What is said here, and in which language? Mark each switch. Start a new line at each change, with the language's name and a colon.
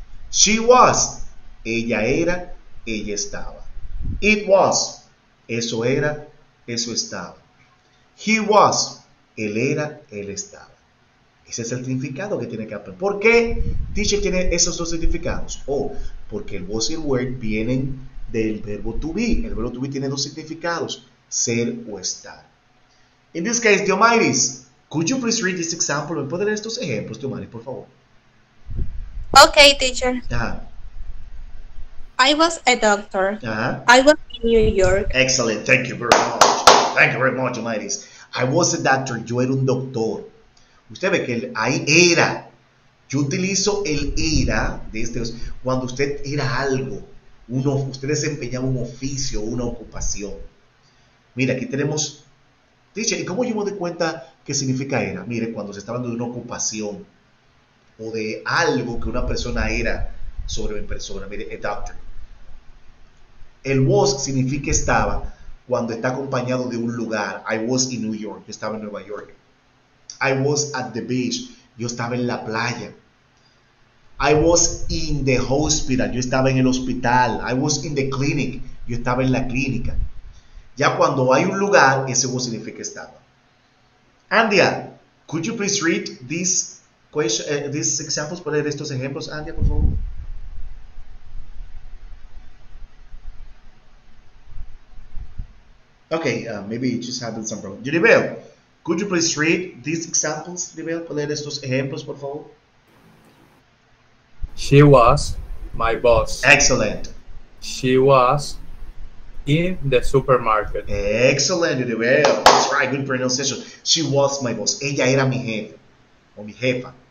English: She was,
Spanish: ella era, ella estaba.
English: It was,
Spanish: eso era, eso estaba.
English: He was,
Spanish: él era, él estaba. Ese es el significado que tiene que aprender. ¿Por qué teacher tiene esos dos significados? Porque el was y el were vienen del verbo to be. El verbo to be tiene dos significados, ser o estar.
English: In this case, Diomaris, could you please read this example?
Spanish: ¿Me puede leer estos ejemplos, Diomaris, por favor?
English: Okay, teacher. Ajá. I was a doctor. Ajá. I was in New York. Excellent, thank you very much. Thank you very much, Diomaris. I was a doctor,
Spanish: yo era un doctor. Usted ve que ahí era. Yo utilizo el era cuando usted era algo. Usted desempeñaba un oficio, una ocupación. Mira, aquí tenemos, teacher, ¿y cómo yo me doy cuenta qué significa era? Mire, cuando se está hablando de una ocupación o de algo que una persona era sobre una persona. Mire, a doctor. El was significa estaba cuando está acompañado de un lugar.
English: I was in New York,
Spanish: yo estaba en Nueva York.
English: I was at the beach,
Spanish: yo estaba en la playa.
English: I was in the hospital,
Spanish: yo estaba en el hospital.
English: I was in the clinic,
Spanish: yo estaba en la clínica. Ya cuando hay un lugar, ese was significa estaba.
English: Andia, could you please read these examples?
Spanish: ¿Puede leer estos ejemplos, Andia, por favor?
English: Okay, maybe it just happened some problem. Yuribel, could you please read these examples, Yuribel?
Spanish: ¿Puedes leer estos ejemplos, por favor?
English: She was my boss. Excellent. She was in the supermarket. Excellent, Yuribel. That's right, good pronunciation. She was my boss.
Spanish: Ella era mi jefe o mi jefa.